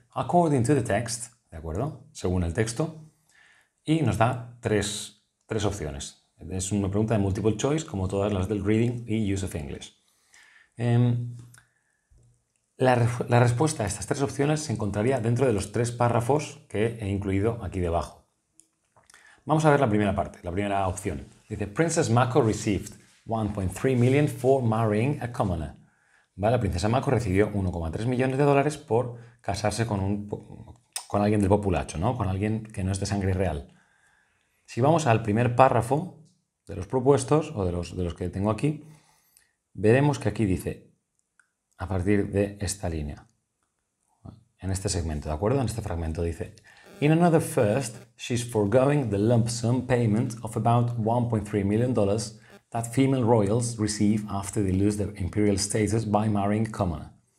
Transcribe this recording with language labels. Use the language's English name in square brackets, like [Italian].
[English] According to the text, [Spanish] ¿de acuerdo? Según el texto, y nos da tres opciones. Es una pregunta de multiple choice, como todas las del reading y use of English. La respuesta a estas tres opciones se encontraría dentro de los tres párrafos que he incluido aquí debajo. Vamos a ver la primera parte, la primera opción. Dice, [English] Princess Mako received 1.3 million for marrying a commoner. [Spanish] ¿Vale? La princesa Mako recibió 1,3 millones de dólares por casarse con alguien del populacho, ¿no? Con alguien que no es de sangre real. Si vamos al primer párrafo de los propuestos, o de los que tengo aquí, veremos que aquí dice, a partir de esta línea, en este segmento, ¿de acuerdo? En este fragmento dice, [English] In another first, she's foregoing the lump sum payment of about $1.3 million that female royals receive after they lose their imperial status by marrying a commoner.